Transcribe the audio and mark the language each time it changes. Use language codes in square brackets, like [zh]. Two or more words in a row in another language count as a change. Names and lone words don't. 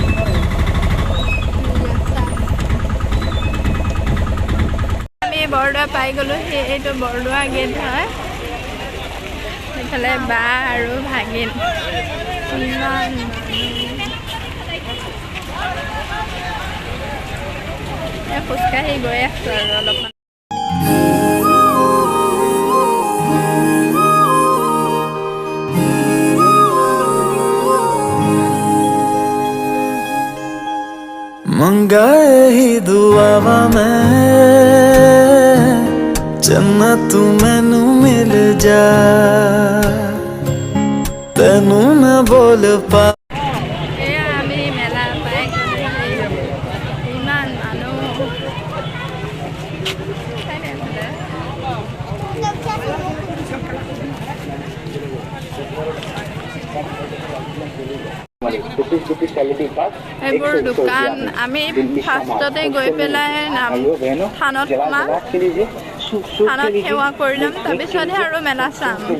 [as] বৰদোৱা পাই গ'লোঁ। এইটো বৰদোৱা গেট হয়। সেইফালে বা আৰু ভাগিন ইমান খোজকাঢ়ি গৈ আছোঁ আৰু অলপমান। [pa] ਮੰਗਾਏ ਹੀ ਦੁਆਵਾਂ ਮੈਂ ਜੰਨਤ ਮੈਨੂੰ ਮਿਲ ਜਾ। ਤੈਨੂੰ ਨ ਬੋਲ ਪਾ [as] আমি মেলা পাই ইমান মানুহ। এইবোৰ দোকান আমি ফাৰ্ষ্টতে গৈ পেলাই থানত সোমাম, থানত সেৱা কৰি ল'ম, তাৰপিছতহে আৰু মেলা চাম।